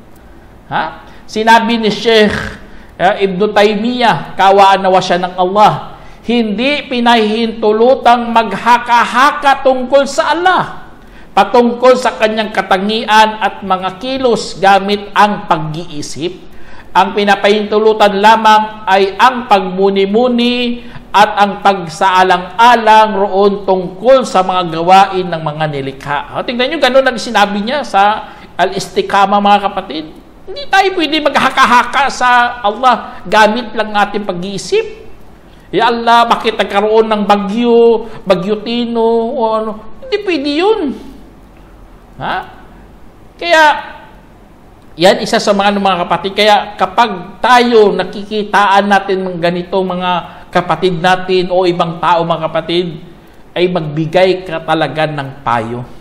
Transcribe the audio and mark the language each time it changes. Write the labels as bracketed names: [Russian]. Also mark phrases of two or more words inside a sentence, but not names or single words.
[Filipino] Sinabi ni Sheikh Ibn Taymiyyah, kawaan nawa siya ng Allah, hindi pinahihintulutang maghaka-haka tungkol sa Allah, patungkol sa kanyang katangian at mga kilos gamit ang pag-iisip. Ang pinapahintulutan lamang ay ang pagmuni-muni at ang pagsaalang-alang roon tungkol sa mga gawain ng mga nilikha. Tingnan nyo, ganun ang sinabi niya sa Al-Istiqama mga kapatid. Hindi tayo pwede maghaka-haka sa Allah gamit lang ating pag-iisip. [Arabic] يا الله, [Filipino] bakit nagkaroon ng bagyo Tino, o ano? Hindi pwede yun. Kaya, yan isa sa mga kapatid. Kaya kapag tayo nakikitaan natin ng ganito mga kapatid natin o ibang tao mga kapatid, ay magbigay ka talaga ng payo.